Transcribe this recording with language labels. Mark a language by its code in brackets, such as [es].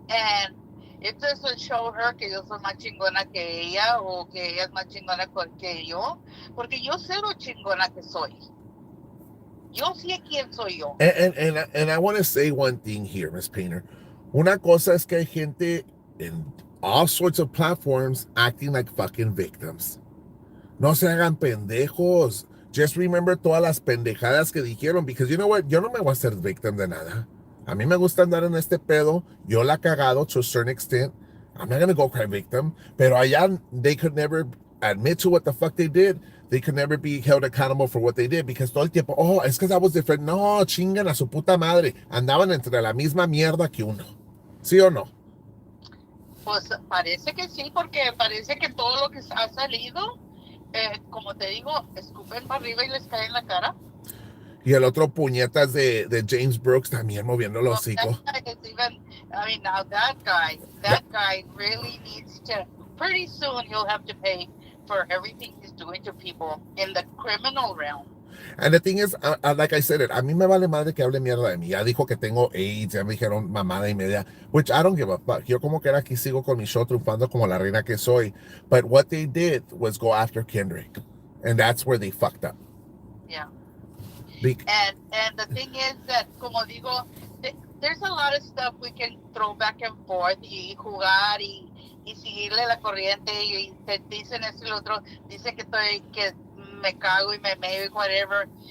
[en] And it doesn't show her [es] que yo soy más chingona que ella o que ella es más chingona que yo, porque yo sé lo chingona que soy. Yo sé quién soy yo. [en] And I want to say one thing here, Miss Painter. [es] Una cosa es que hay gente [en] in all sorts of platforms acting like fucking victims. [es] No se hagan pendejos. [en] just remember [es] todas las pendejadas que dijeron, [en] because you know what, [es] yo no me voy a hacer victim de nada. A mí me gusta andar en este pedo, yo la he cagado [en] to a certain extent. I'm not gonna go cry victim, [es] pero allá [en] they could never admit to what the fuck they did. They could never be held accountable for what they did, because [es] todo el tiempo, oh, es que [en] that was different. [es] No, chingan a su puta madre. Andaban entre la misma mierda que uno. ¿Sí o no? Pues parece que sí, porque parece que todo lo que ha salido, como te digo, escupen para arriba y les cae en la cara. Y el otro puñetas de James Brooks también moviendo el hocico. [en] I mean, now that guy really needs to, pretty soon he'll have to pay for everything he's doing to people in the criminal realm. And the thing is, like I said, [es] a mí me vale madre que hable mierda de mí. Ya dijo que tengo AIDS, ya me dijeron mamada y media, [en] which I don't give a fuck. [es] Yo como que era aquí sigo con mi show triunfando como la reina que soy. [en] But what they did was go after Kendrick. And that's where they fucked up. Yeah. And the thing is that, [es] como digo, [en] there's a lot of stuff we can throw back and forth [es] y jugar y seguirle la corriente y te dicen esto y lo otro, dice que me cago y me meo y whatever.